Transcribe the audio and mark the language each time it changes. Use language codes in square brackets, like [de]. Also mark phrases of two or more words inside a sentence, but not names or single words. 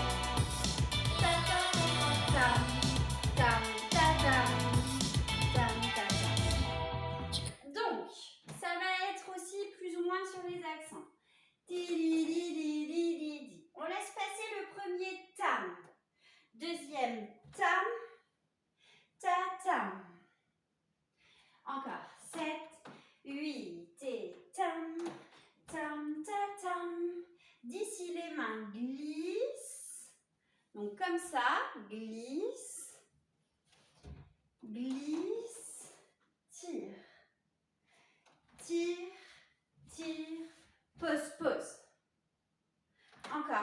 [fr] Donc, ça va être aussi plus ou moins sur les accents. On laisse passer le premier tam. Deuxième tam. Ta-tam. Encore. 7, 8 et tam. Tam, ta-tam. D'ici, les mains glissent. Donc, comme ça. Glisse. Glisse. Tire. Tire. Tire. Pause, pause. Encore. Tout ça.